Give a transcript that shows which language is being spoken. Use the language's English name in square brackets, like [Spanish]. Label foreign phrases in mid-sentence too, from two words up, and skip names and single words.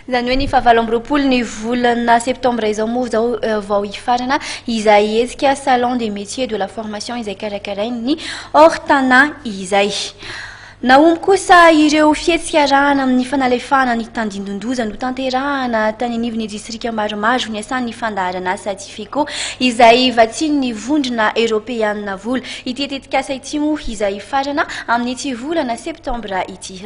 [Malagasy] Izany hoe ny fahavalo amby roapolo ny volana septambra izao moa zao vao hifarana izay hetsika [French] salon des métiers de la formation [Malagasy] izay karakarainy Ortana izay. Naomby kosa ireo fihetsika rana amin'ny fanalefahana ny tandindondoza no tanterahana tany anivon'ny distrika maromaro niasan'ny fandaharana satifiko izay vatsiny ny vondrona Europeanina vola ity tetikasa ity moa izay farana amin'ny ity volana septambra ity.